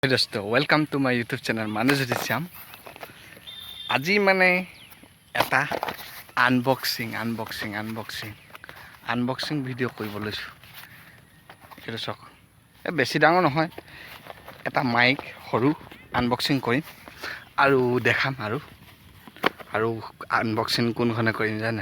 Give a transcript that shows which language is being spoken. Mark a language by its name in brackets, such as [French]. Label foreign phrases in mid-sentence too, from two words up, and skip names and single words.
[English] दोस्तों welcome to my YouTube channel मानुज्योति श्याम। [Assamese] আজি মানে এটা আনবক্সিং ভিডিঅ' কৰিব লৈছোঁ। এইটো চাওক, বেছি ডাঙৰ নহয়, এটা মাইক সৰু আনবক্সিং কৰিম আৰু দেখাম আৰু আনবক্সিং কোনখনে কৰিম জানে?